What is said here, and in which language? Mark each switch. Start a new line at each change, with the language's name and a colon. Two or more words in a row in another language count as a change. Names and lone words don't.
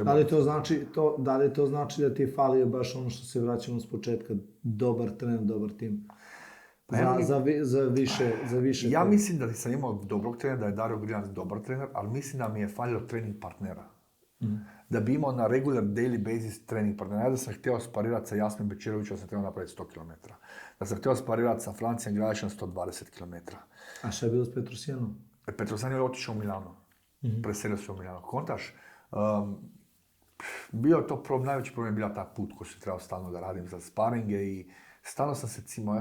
Bosnian: Da li to znači da ti je falio baš ono što se vraćamo s početka, dobar trener, dobar tim? Za više. Ja mislim da sam imao dobrog trenera, da je Dario Grijan dobar trener, ali mislim da mi je falilo trening partnera. Da bi imao na
English: regular daily basis
Bosnian: trening partnera. Ja da sam htio sparirati sa Jasmin Bečirovićem, da sam trebao napraviti 100 km. Da sam htio sparirati sa Francijem Gradišem 120 km. A šta je bilo s Petrosjanom? Petrosjan je otišao u Milano. Preselio se u Milano. Kontaš, bio je to problem, najveći problem je bila ta put koji se trebao stalno da radim za sparinge i stalno sam se cimao.